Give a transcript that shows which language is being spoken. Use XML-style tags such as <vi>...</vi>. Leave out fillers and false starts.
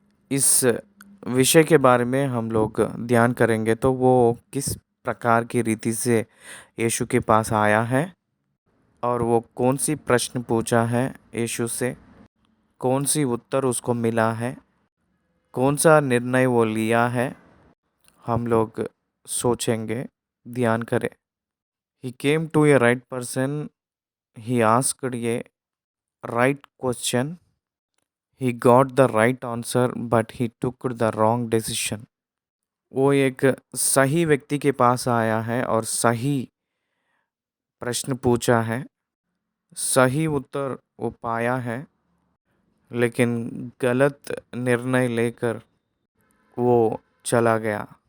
<hi>इस विषय के बारे में हम लोग ध्यान करेंगे तो वो किस प्रकार की रीति से यीशु के पास आया है और वो कौन सी प्रश्न पूछा है यीशु से, कौन सी उत्तर उसको मिला है, कौन सा निर्णय वो लिया है, हम लोग सोचेंगे, ध्यान करें।</hi> <en>He came to a right person, he asked a right question, he got the right answer but he took the wrong decision।</en> <hi>वो एक सही व्यक्ति के पास आया है और सही प्रश्न पूछा है, सही उत्तर वो पाया है, लेकिन गलत निर्णय लेकर वो चला गया।</hi>